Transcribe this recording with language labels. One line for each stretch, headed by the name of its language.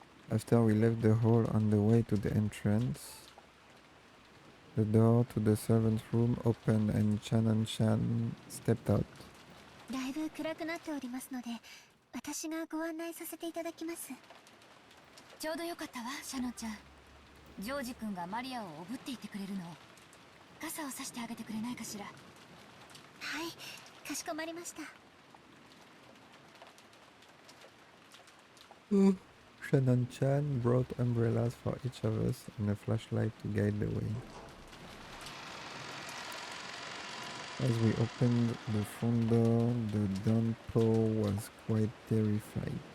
English: After we left the hall on the way to the entrance, the door to the servant's room opened and Shannon Chan stepped out.
Japanese: だいぶ暗くなっておりますので、私がご案内させていただきます。ちょうどよかったわ、シャノンちゃん。ジョージ君がマリアをおぶっていてくれるの。傘をさしてあげてくれないかしら。はい、かしこまりました。
English: Shannon Chan brought umbrellas for each of us and a flashlight to guide the way. As we opened the front door, the downpour was quite terrific.